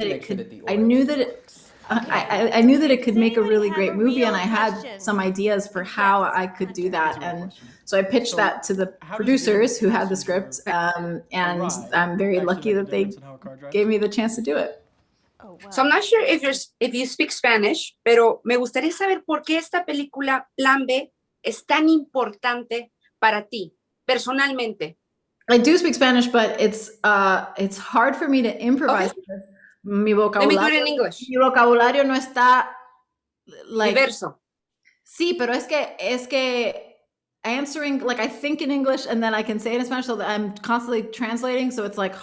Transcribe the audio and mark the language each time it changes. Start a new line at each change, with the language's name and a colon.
English: that it could. I knew that it. I knew that it could make a really great movie, and I had some ideas for how I could do that. And so I pitched that to the producers who had the script, and I'm very lucky that they gave me the chance to do it. So I'm not sure if you speak Spanish,
Spanish: pero me gustaría saber por qué esta película Plan B es tan importante para ti, personalmente.
English: I do speak Spanish, but it's hard for me to improvise, Okay, because mi let me do it
Spanish: vocabulario
English: in English.
Spanish: mi vocabulario no está like. Diverso. Sí, pero es que
English: answering, like, I think in English and then I can say it in Spanish, so that I'm constantly translating, so it's like